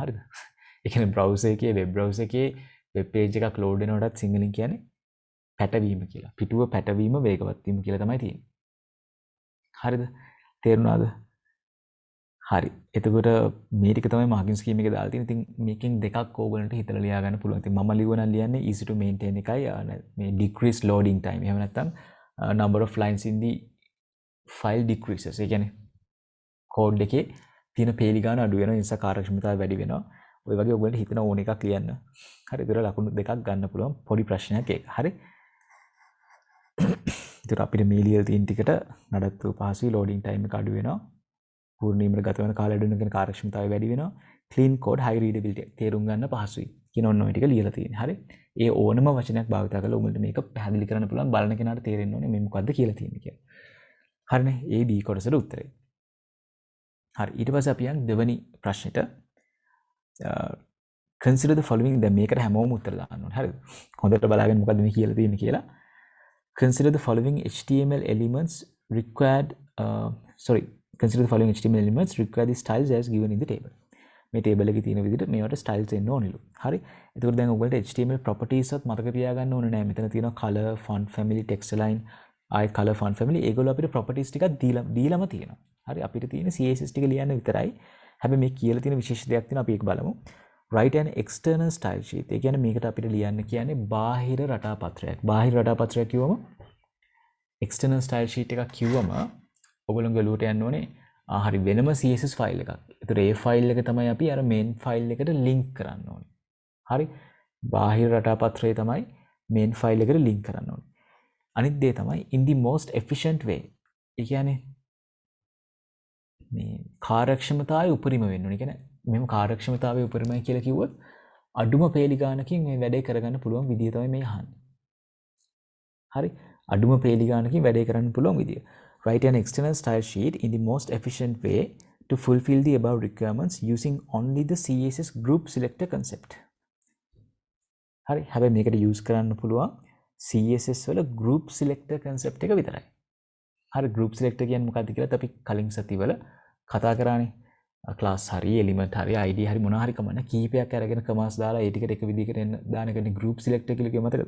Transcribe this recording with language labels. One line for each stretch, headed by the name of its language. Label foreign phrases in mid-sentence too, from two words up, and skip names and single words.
Sinhala: හරිද? ඒ කියන්නේ browser එකේ
English: web browser
Sinhala: එකේ
English: web page
Sinhala: එකක් ලෝඩ් වෙනකොටත් සිංහලෙන් කියන්නේ පැටවීම කියලා. පිටුව පැටවීම වේගවත් වීම කියලා තමයි තියෙන්නේ. හරිද? තේරුණාද? හරි. එතකොට මේ ටික තමයි
English: marking scheme
Sinhala: එකේ දාලා තියෙන්නේ. ඉතින් මේකෙන් දෙකක් ඕගලන්ට හිතලා ලියා ගන්න පුළුවන්. ඉතින් මම ලියුවා නම් ලියන්නේ
English: easy to maintain
Sinhala: එකයි මේ
English: decrease loading time. එහෙම නැත්නම් number of lines in the file decreases.
Sinhala: ඒ කියන්නේ කෝඩ් එකේ තියෙන පේලි ගාන අඩු වෙනවා. ඒ නිසා කාර්යක්ෂමතාවය වැඩි වෙනවා. ඔය වගේ ඔයගලන්ට හිතන ඕන එකක් ලියන්න. හරි. ඒතර ලකුණු දෙකක් ගන්න පුළුවන් පොඩි ප්‍රශ්නයක් ඒක. හරි. ඒතර අපිට මේ ලියලා තියෙන ටිකට නඩත්තු පහසුයි
English: loading time
Sinhala: එක අඩු වෙනවා. පූර්ණීමට ගත වෙන කාලය අඩු වෙනකන් කාර්යක්ෂමතාවය වැඩි වෙනවා.
English: clean code high readability
Sinhala: තේරුම් ගන්න පහසුයි. කියන ඔන්න ඔය ටික ලියලා තියෙන්නේ. හරි. ඒ ඕනම වචනයක් භාවිත කරලා උඹලට මේක පැහැදිලි කරන්න පුළුවන් බලන කෙනාට තේරෙන්න ඕනේ මේ මොකද්ද කියලා තියෙන්නේ කියලා. හරිනේ. ඒ B කොටසට උත්තරේ. හරි. ඊට පස්සේ අපි යන් දෙවෙනි ප්‍රශ්නෙට
English: consider the following
Sinhala: දැන් මේකට හැමෝම උත්තර දාන්න ඕනේ. හරිද? හොඳට බලාගෙන මොකද්ද මේ කියලා තියෙන්නේ කියලා.
English: Consider the following HTML elements required consider the following HTML elements require the styles as given in the table.
Sinhala: මේ table එකේ තියෙන විදිහට මේවට styles එන්න ඕනෙලු. හරි. එතකොට දැන් ඔයගොල්ලන්ට
English: HTML properties
Sinhala: වත් මතක තියාගන්න ඕනේ නෑ. මෙතන තියෙනවා
English: color, font family, text align,
Sinhala: ආයෙත්
English: color, font family.
Sinhala: ඒගොල්ලෝ අපිට properties ටිකක් දීලම තියෙනවා. හරි. අපිට තියෙන CSS ටික ලියන්න විතරයි. හැබැයි මේ කියලා තියෙන විශේෂ දෙයක් තියෙනවා. අපි ඒක බලමු.
English: Write an external style sheet.
Sinhala: ඒ කියන්නේ මේකට අපිට ලියන්න කියන්නේ බාහිර රටා පත්‍රයක්. බාහිර රටා පත්‍රයක් කිව්වම
English: external style sheet
Sinhala: එකක් කිව්වම ඔයගොල්ලෝ ගලුවට යන්න ඕනේ හරි වෙනම
English: CSS file
Sinhala: එකක්. ඒතර ඒ ෆයිල් එක තමයි අපි අර
English: main file
Sinhala: එකට link කරන්න ඕනේ. හරි. බාහිර රටා පත්‍රය තමයි
English: main file
Sinhala: එකට link කරන්න ඕනේ. අනිත් දේ තමයි
English: in the most efficient way.
Sinhala: ඒ කියන්නේ මේ කාර්යක්ෂමතාවය උපරිම වෙන්න ඕනේ. කියන්නේ මෙහෙම කාර්යක්ෂමතාවය උපරිමයි කියලා කිව්වොත් අඩුම පේලි ගානකින් මේ වැඩේ කරගන්න පුළුවන් විදිය තමයි මේ අහන්නේ. හරි. අඩුම පේලි ගානකින් වැඩේ කරන්න පුළුවන් විදිය.
English: Write an external style sheet in the most efficient way to fulfill the above requirements using only the CSS group selector concept.
Sinhala: හරි. හැබැයි මේකට use කරන්න පුළුවන් CSS වල
English: group selector concept
Sinhala: එක විතරයි. හරි
English: group selector
Sinhala: කියන්නේ මොකක්ද කියලාත් අපි කලින් සතිවල කතා කරානේ. class හරි element හරි id හරි මොනවා හරි කමන්න කීපයක් අරගෙන commas දාලා ඒ ටිකට එක විදිහකට එන්න දාන එකනේ
English: group selector
Sinhala: කියලා කිව්ව මතකද?